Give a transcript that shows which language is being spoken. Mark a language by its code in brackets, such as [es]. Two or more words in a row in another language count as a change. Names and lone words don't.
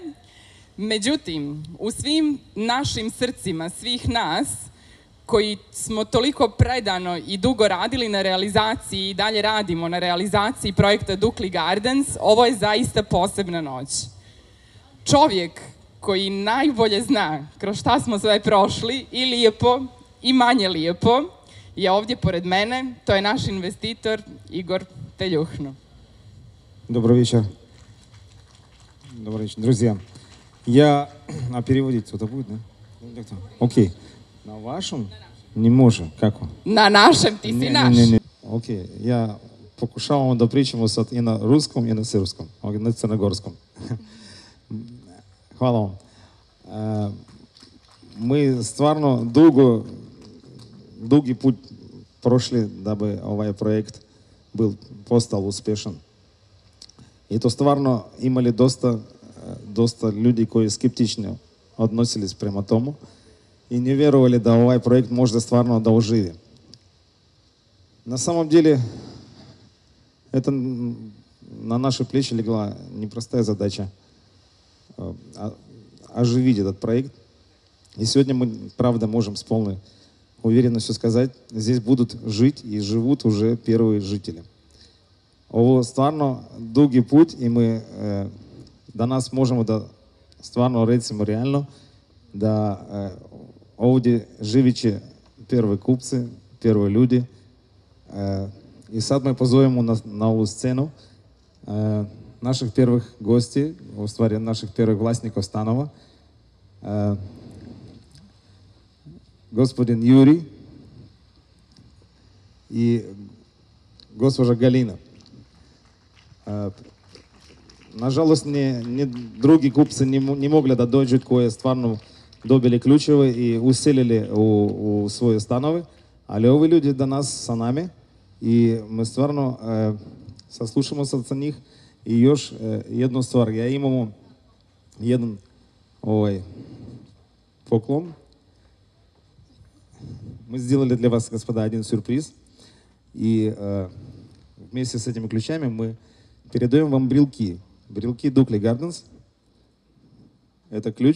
[sr] Međutim, u svim našim srcima, svih nas, koji smo toliko predano i dugo radili na realizaciji i dalje radimo na realizaciji projekta Dukli Gardens, ovo je zaista posebna noć. Čovjek koji najbolje zna kroz šta smo sve prošli, i lijepo i manje lijepo, je ovdje pored mene. To je naš investitor Igor Teljuhno. [ru] Добрый вечер. Добрый вечер, друзья. А переводить это будет, да? Окей. На вашем? [sr] Ne može, како? Na našem, ti si naš. Ne. Okej. Ja pokušavam da pričamo sad i na ruskom i na srpskom, na crnogorskom. Hvala vam. Мы stvarno dugi put prošli da bi ovaj projekt postao uspješan. I to stvarno imali dosta ljudi koji skeptično odnosili prema tomu i не vjerovali da ovaj projekt može stvarno da oživi. [ru] На самом деле, это на наши плечи легла непростая задача оживить этот проект. И сегодня мы, правда, можем с полной уверенностью сказать, здесь будут жить и живут уже первые жители. [sr] Ovo stvarno dugi put i mi danas možemo da stvarno recimo realno da ovdje živit će prvi kupci, prvi ljudi. I sad mi pozovemo na ovu scenu naših prvih gosti, u stvari naših prvih vlasnika stanova. [ru] Господин Юрий и госпожа Галина. [sr] Nažalost, drugi kupci не mogli da dođu koji stvarno dobili ključeve i uselili u svoje stanove, ali ovi ljudi danas sa nami i mi stvarno saslušamo sa njih. I još jednu stvar, ja imamo jedan поклон. [ru] Мы сделали для вас, господа, один сюрприз. И вместе с этими ключами мы передаем вам брелки. Брелки Dukli Gardens. Это ключ.